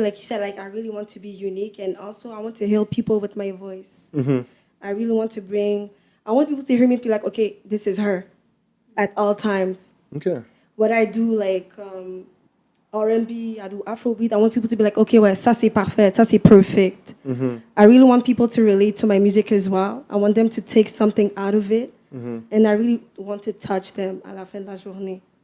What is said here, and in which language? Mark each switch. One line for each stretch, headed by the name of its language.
English: Like you said, like I really want to be unique. And also, I want to heal people with my voice. I really want to I want people to hear me and be like, okay, this is her at all times. OK. What I do, like R&B, I do Afrobeat. I want people to be like, okay, well,
French: ça c'est parfait, ça c'est
English: perfect. I really want people to relate to my music as well. I want them to take something out of it. And I really want to touch them
French: à la fin de la journée.